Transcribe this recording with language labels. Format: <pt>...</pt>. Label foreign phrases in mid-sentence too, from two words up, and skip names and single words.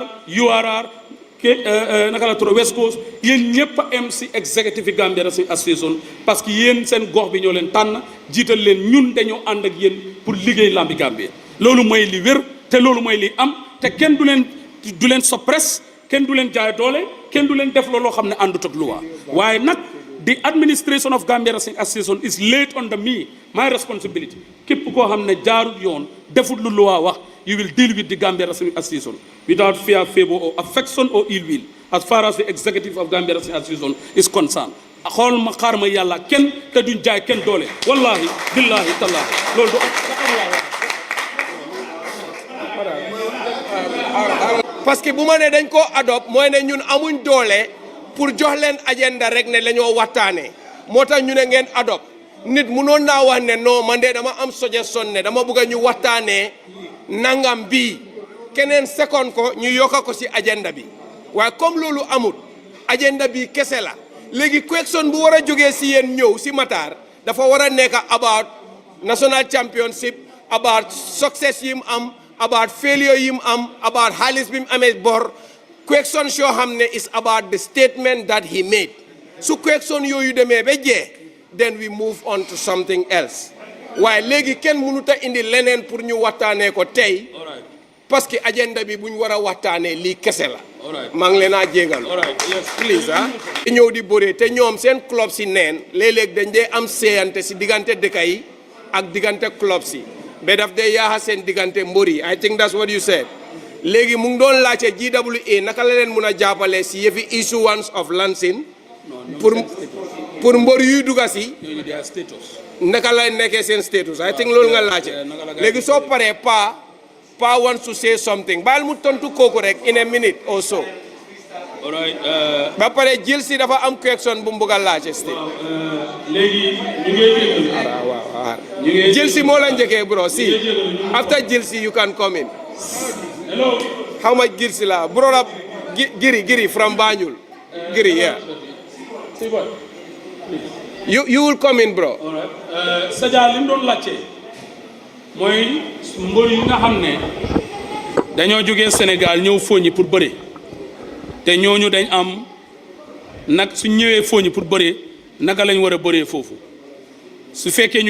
<wo>URR naka la tur West Coast yéen ñëpp a am si executive Gambia Wrestling Association</wo> <fr>parce que</fr> <wo>yéen seen gox bi ñoo leen tànn jiital leen ñun dañoo ànd ak yéen pour liggéey lambi Gambia loolu mooy li wér te loolu mooy li am te kenn du leen suppress kenn du leen jaay doole kenn du leen def looloo xam ne àndut ak luwa waaye nag</wo> <en>the administration of Gambia Wrestling Association is laid under me my responsibility</en> <wo>képp koo xam ne jaarut yoon defut lu luwa wax</wo> <en>you will deal with the Gambia Wrestling Association without fear, favor, or affection or ill will as far as the executive of Gambia Wrestling Association is concerned.</en> <wo>xool ma xaar ma yàlla kenn te duñ jaay kenn doole</wo> <ar>والله بالله تالله</ar> <wo>loolu du</wo> <fr>parce que</fr> <wo>bu ma ne dañ koo adopt mooy ne ñun amuñ doole pour jox leen agenda rek ne lañoo waxtaanee moo tax ñu ne ngeen adopt nit munoon naa wax ne non man de dama am suggestion ne dama bëgg a ñu waxtaanee nangam bii keneen second ko ñu yokka ko si agenda bi waaye comme loolu amut agenda bi kese la léegi question bu war a jógee si yéen ñëw si Matar dafa war a nekk</wo> <en>about national championship about success</en> <wo>yi mu am</wo> <en>about failure</en> <wo>yi mu am about xaalis bi mu amee bor question yoo xam ne</wo> <en>is about the statement that he made</en> <wo>su question yooyu demee ba jeex</wo> <en>then we move on to something else</en> <wo>waaye léegi kenn mënut a indi leneen pour ñu waxtaanee ko tey</wo> <fr>parce que</fr> <wo>agenda bi bu ñu war a waxtaanee lii kese la maa ngi leen a jégal please ñëw di bëree te ñoom seen club si neen léeg-léeg dañ dee am séyante si diggante dëkk yi ak diggante club si ba daf dee yaaxa seen diggante mbër yi</wo> <en>I think that's what you said</en> <wo>léegi mu ngi doon laajte GWA naka la leen mun a jàppale si yëfi</wo> <en>issuance of lancing</en> <wo>pour mbër yuy dugga si naka la nekkee seen status</wo> <en>I think</en> <wo>loolu nga laajte léegi soo paree</wo> <en>Pa wants to say something</en> <wo>baal mu tontu kooku rek</wo> <en>in a minute or so</en> <wo>ba pare jël si dafa am question bu mu bëgg a laajte léegi ñu ngi jël si moo la njëkkee bro si after jël si</wo> <en>you can come in</en> <wo>hello</wo> <en>how much</en> <wo>jël si la</wo> <en>brother Giri from Banjul Giri yeah you will come in bro</en> <wo>Sadia li mu doon laajte mooy mbër yi nga xam ne dañoo jógee Sénégal ñëw Fooñi pour bëre te ñooñu dañ am nag su ñëwee Fooñi pour bëre naka lañ war a bëree foofu su fekkee ñu</wo>